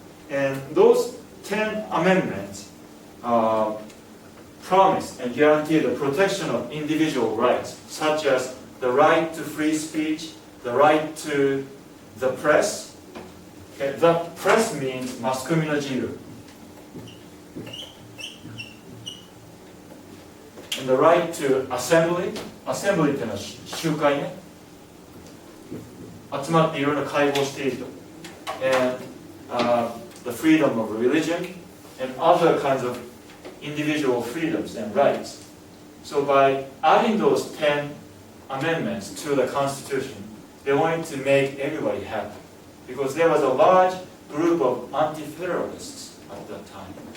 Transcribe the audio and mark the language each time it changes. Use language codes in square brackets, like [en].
[en] And those 10 amendments promised and guaranteed the protection of individual rights, such as the right to free speech, the right to the press. Okay, the press means [ja] マスコミの自由. [en] And the right to assembly. [ja] Assembly っていうのは集会ね。集まっていろいろ会合していると。 [en] And the freedom of religion and other kinds of individual freedoms and rights. So by adding those 10 amendments to the Constitution, they wanted to make everybody happy because there was a large group of anti-federalists at that time.